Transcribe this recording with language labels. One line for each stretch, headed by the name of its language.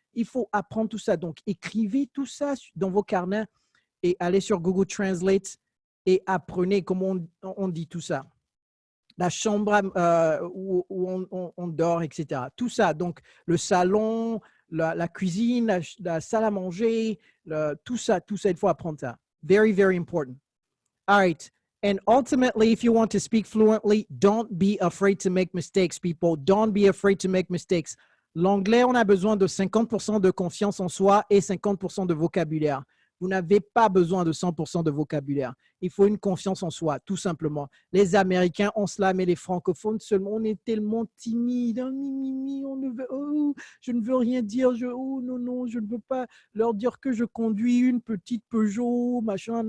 French: Il faut apprendre tout ça. Donc, écrivez tout ça dans vos carnets et allez sur Google Translate et apprenez comment on dit tout ça. La chambre où on dort, etc. Tout ça. Donc, le salon, la cuisine, la salle à manger, tout ça, il faut apprendre ça.
English: Very, very important. All right. And ultimately, if you want to speak fluently, don't be afraid to make mistakes, people. Don't be afraid to make mistakes.
French: L'anglais, on a besoin de 50% de confiance en soi et 50% de vocabulaire. Vous n'avez pas besoin de 100% de vocabulaire. Il faut une confiance en soi, tout simplement. Les Américains ont cela, mais les francophones seulement, on est tellement timides. Je ne veux rien dire. Non, je ne veux pas leur dire que je conduis une petite Peugeot, machin.